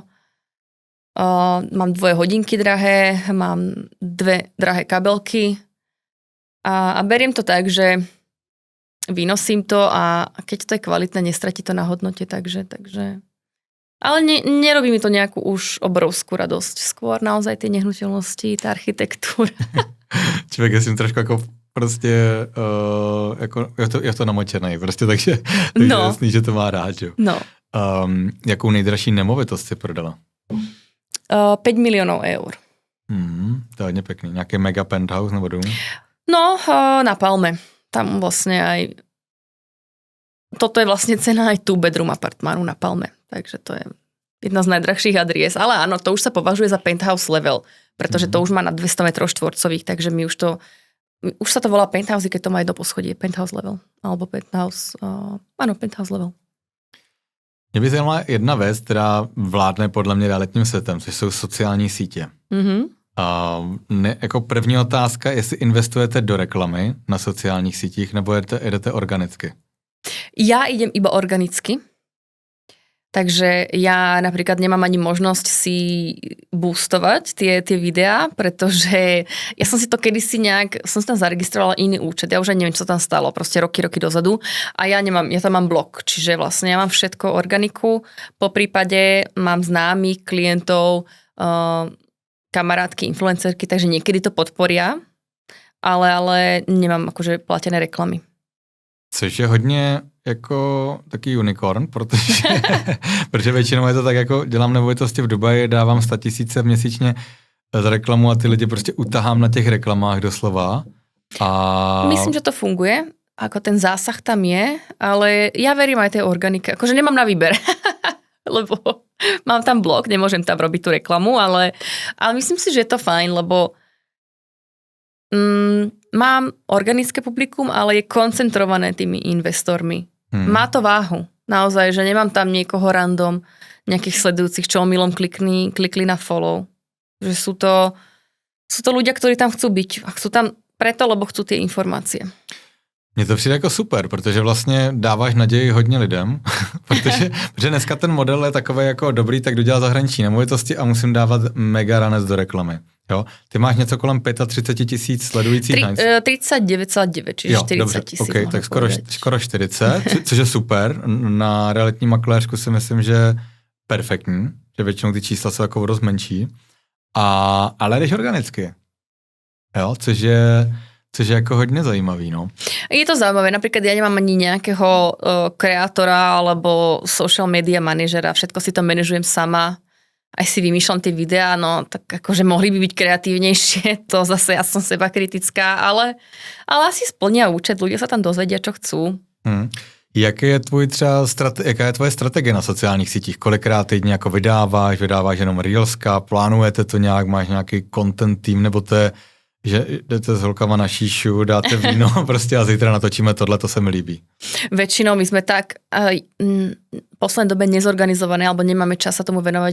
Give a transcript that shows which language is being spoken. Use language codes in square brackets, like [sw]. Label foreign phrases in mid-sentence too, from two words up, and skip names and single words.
[sk] Mám 2 hodinky drahé, mám 2 drahé kabelky a beriem to tak, že vynosím to a keď to je kvalitné, nestratí to na hodnote, takže... Ale nerobí mi to nejakú už obrovskú radosť. Skôr naozaj tie nehnuteľnosti, tá architektúra. [cs] Člověk je s tím trošku jako prostě, jako, je to namočený, prostě, takže no. Jasný, že to má rád, jo. No. Jakou nejdražší nemovitost si prodala? [sk] 5 miliónov eur. [cs] To je hodně pekný. Nějaký mega penthouse nebo dům? [sk] No, na Palme. Tam vlastne aj... Toto je vlastne cena aj [en] tu bedroom [sk] apartmánu na Palme. Takže to je jedna z najdrahších adries. Ale áno, to už sa považuje za [en] penthouse level, [sk] pretože to už má na 200 metrov štvorcových, takže my už sa to volá penthouse, keď to má jedno poschodie. [en] Penthouse level. [sk] Alebo penthouse... áno, [en] penthouse level. [cs] Mě by zajímala jedna věc, která vládne podle mě realitním světem, což jsou sociální sítě. Jako první otázka, jestli investujete do reklamy na sociálních sítích, nebo jedete organicky? [sk] Ja idem iba organicky. Takže ja napríklad nemám ani možnosť si boostovať tie videá, pretože ja som si to kedysi som si tam zaregistrovala iný účet, ja už aj neviem, čo tam stalo, proste roky dozadu a ja tam mám blog, čiže vlastne ja mám všetko organiku, po prípade mám známych klientov, kamarátky, influencerky, takže niekedy to podporia, ale nemám akože platené reklamy. [cs] Což je hodně jako taký unicorn, protože většinou je to tak, jako dělám nemovitosti v Dubaji, dávám 100 000 měsíčně za reklamu a ty lidi prostě utahám na těch reklamách doslova. [sk] Myslím, že to funguje, ako ten zásah tam je, ale ja verím aj tej organike, akože nemám na výber, lebo mám tam blog, nemôžem tam robiť tú reklamu, ale myslím si, že je to fajn, lebo mám organické publikum, ale je koncentrované tými investormi. Má to váhu. Naozaj, že nemám tam niekoho random, nejakých sledujúcich, čo omylom klikli na follow. Že sú to ľudia, ktorí tam chcú byť. A chcú tam preto, lebo chcú tie informácie. [cs] Mně to přijde jako super, protože vlastně dáváš naději hodně lidem, protože dneska ten model je takový jako dobrý, tak dodělá zahraniční nemovitosti a musím dávat mega ranec do reklamy. Jo? Ty máš něco kolem 35 000 sledujících? [sk] 39,9, čiže jo, 40 000. [cs] Okay, tak skoro 40, což je super. Na realitní makléřku si myslím, že perfektní, že většinou ty čísla jsou jako dost menší. Ale jdeš organicky. Jo? Což je jako hodně zajímavý, no. [sk] Je to zaujímavé, napríklad ja nemám ani nejakého kreatora alebo [en] social media [sk] manažera, všetko si to manažujem sama, aj si vymýšľam tie videá, no tak akože mohli by byť kreatívnejšie, to zase ja som seba kritická, ale asi splnia účet, ľudia sa tam dozvedia, čo chcú. [cs] Jaká je tvoje strategie na sociálních sítích? Kolikrát týdně jako vydáváš jenom reelska, plánujete to nějak, máš nějaký content tým, nebo to je, že jdete s holkama na šíšu, dáte víno prostě a zítra natočíme tohle, to se mi líbí. [sk] Väčšinou my sme tak v poslednej dobe nezorganizované, alebo nemáme čas sa tomu venovať.